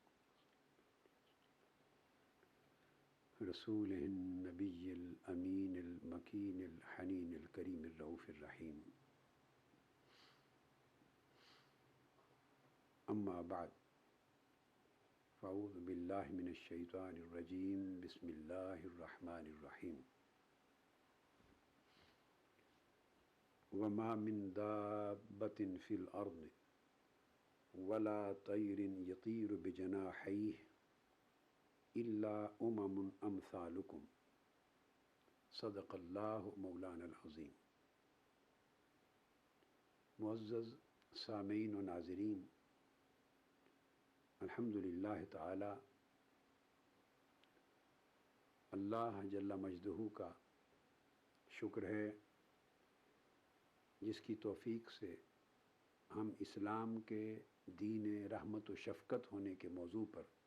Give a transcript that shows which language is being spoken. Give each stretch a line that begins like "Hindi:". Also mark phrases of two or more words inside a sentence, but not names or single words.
Arabic: رسوله النبي الأمين المكين الحنين الكريم الرؤوف الرحيم. أما بعد فأعوذ بالله من الشيطان الرجيم. بسم الله الرحمن الرحيم. وما من دابة في الأرض ولا طائر يطير بجناحيه إلا أمم أمثالكم صدق الله مولانا العظيم.
Urdu: معزز سامعین و ناظرین,
Arabic: الحمد لله تعالى الله جل مجده
Urdu: کا شکر ہے جس کی توفیق سے ہم اسلام کے دین رحمت و شفقت ہونے کے موضوع پر